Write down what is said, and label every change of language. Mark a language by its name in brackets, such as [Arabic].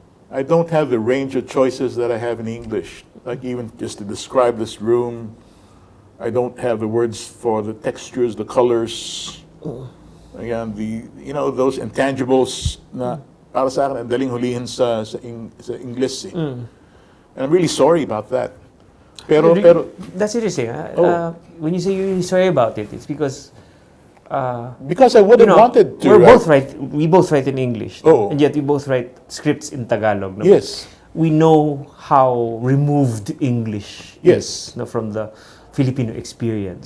[English] I don't have the range of choices that I have in English. Like even just to describe this room, I don't have the words for the textures, the colors. Again, those intangibles [Filipino] na para sa akin ang daling hulihin sa English. [English] And I'm really sorry about that. [Filipino] Pero [English] that's interesting. When you say you're really sorry about it, it's because I would have wanted to. We both write in English, and yet we both write scripts in Tagalog. No? Yes. We know how removed English is from the Filipino experience.